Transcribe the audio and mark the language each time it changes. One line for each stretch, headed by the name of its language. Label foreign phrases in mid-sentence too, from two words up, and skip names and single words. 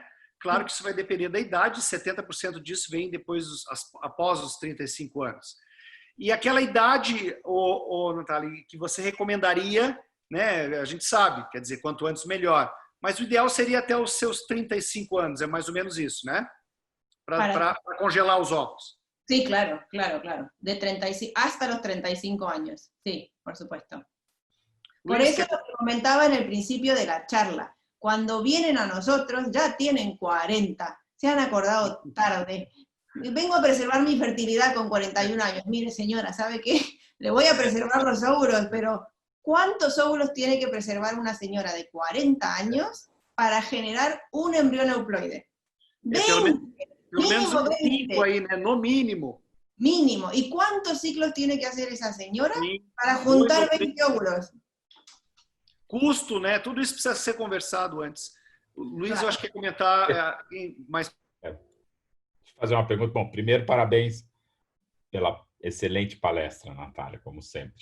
Portuguese: Claro que isso vai depender da idade, 70% disso vem depois, após os 35 anos. E aquela idade, Natália, que você recomendaria, né? A gente sabe, quer dizer, quanto antes melhor. Mas o ideal seria até os seus 35 anos, é mais ou menos isso, né? Para congelar os óvulos.
Spanish: Sí, claro. De 35, hasta los 35 años. Sí, por supuesto. Por eso lo que comentaba en el principio de la charla. Cuando vienen a nosotros ya tienen 40. Se han acordado tarde. Vengo a preservar mi fertilidad con 41 años. Mire, señora, ¿sabe qué? Le voy a preservar los óvulos, pero ¿cuántos óvulos tiene que preservar una señora de 40 años para generar un embrión euploide? 20.
Portuguese: Pelo menos um 5 aí, né? No mínimo.
Spanish: Mínimo. ¿Y cuántos ciclos tiene que hacer esa señora para juntar 20 óvulos?
Portuguese: Custo, né? Tudo isso precisa ser conversado antes. O Luiz, claro. Eu acho que ia comentar mais. Deixa eu fazer uma pergunta. Bom, primeiro, parabéns pela excelente palestra, Natália, como sempre.